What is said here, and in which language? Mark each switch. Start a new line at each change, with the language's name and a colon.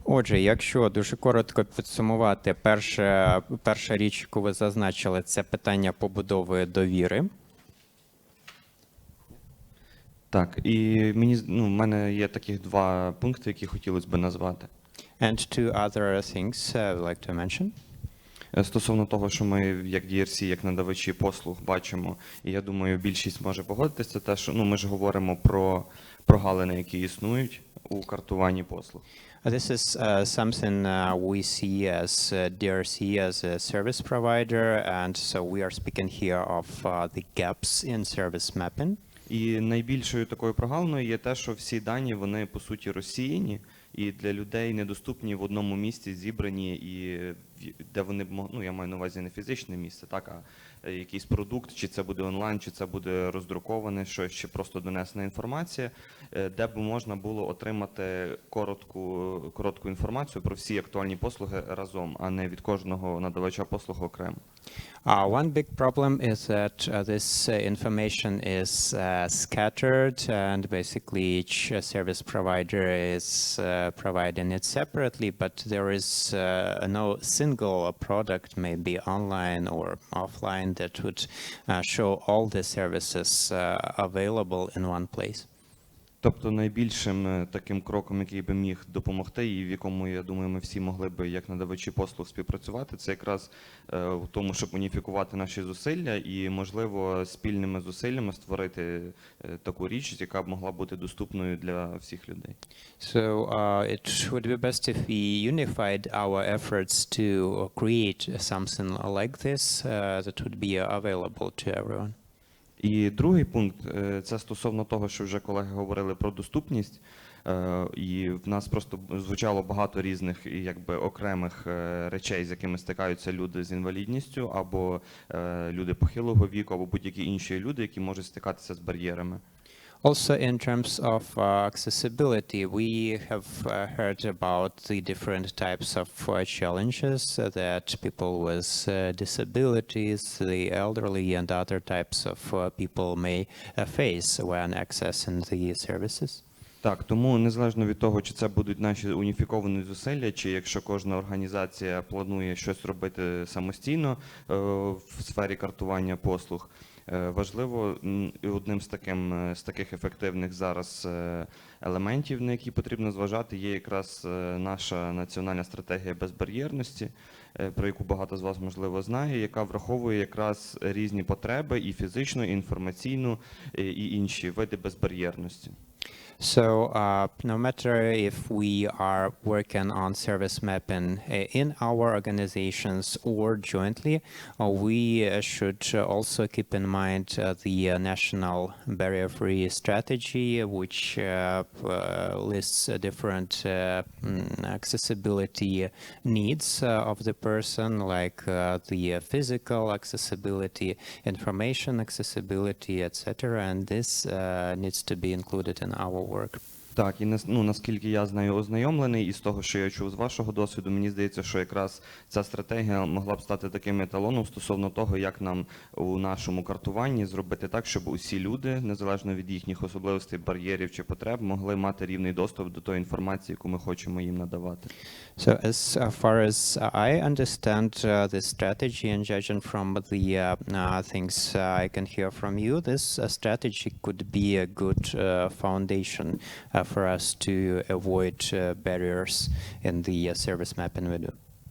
Ukrainian: Отже, якщо дуже коротко підсумувати, перша річ, яку ви зазначили, це питання побудови довіри. Так, і в мене є таких два пункти, які хотілося б назвати.
English: And two other things I would like to mention.
Ukrainian: Стосовно того, що ми як DRC, як надавачі послуг бачимо, і я думаю, більшість може погодитися, це те, що ми ж говоримо про прогалини, які існують у картуванні послуг.
English: This is something we see as DRC as a service provider, and so we are speaking here of the gaps in service mapping.
Ukrainian: І найбільшою такою прогалиною є те, що всі дані, вони по суті розсіяні, і для людей недоступні в одному місці, зібрані і в де вони б ну, я маю на увазі не фізичне місце, так, а якийсь продукт, чи це буде онлайн, чи це буде роздруковане щось, чи просто донесена інформація, де б можна було отримати коротку інформацію про всі актуальні послуги разом, а не від кожного надавача послуг окремо.
English: One big problem is that this information is scattered, and basically each service provider is providing it separately, but there is no single product, maybe online or offline, that would show all the services available in one place.
Ukrainian: Тобто найбільшим таким кроком, який би міг допомогти, і в якому, я думаю, ми всі могли би, як надавачі послуг, співпрацювати, це якраз в тому, щоб уніфікувати наші зусилля і, можливо, спільними зусиллями створити таку річ, яка б могла бути доступною для всіх людей.
English: So it would be best if we unified our efforts to create something like this that would be available to everyone.
Ukrainian: І другий пункт – це стосовно того, що вже колеги говорили про доступність, і в нас просто звучало багато різних якби окремих речей, з якими стикаються люди з інвалідністю, або люди похилого віку, або будь-які інші люди, які можуть стикатися з бар'єрами.
English: Also, in terms of accessibility, we have heard about the different types of challenges that people with disabilities, the elderly, and other types of people may face when accessing the services.
Ukrainian: Так, тому незалежно від того, чи це будуть наші уніфіковані зусилля, чи якщо кожна організація планує щось робити самостійно в сфері картування послуг, важливо, одним з таких ефективних зараз елементів, на які потрібно зважати, є якраз наша національна стратегія безбар'єрності, про яку багато з вас, можливо, знає, яка враховує якраз різні потреби і фізичну, і інформаційну, і інші види безбар'єрності.
English: So no matter if we are working on service mapping in our organizations or jointly, we should also keep in mind the national barrier-free strategy, which lists different accessibility needs of the person, like the physical accessibility, information accessibility, etc. And this needs to be included in our work.
Ukrainian: Так, і наскільки я з нею ознайомлений, і з того, що я чув з вашого досвіду, мені здається, що якраз ця стратегія могла б стати таким еталоном стосовно того, як нам у нашому картуванні зробити так, щоб усі люди, незалежно від їхніх особливостей, бар'єрів чи потреб, могли мати рівний доступ до тої інформації, яку ми хочемо їм надавати.
English: So as far as I understand the strategy, and judging from the things I can hear from you, this strategy could be a good foundation for us to avoid barriers in the service mapping we do.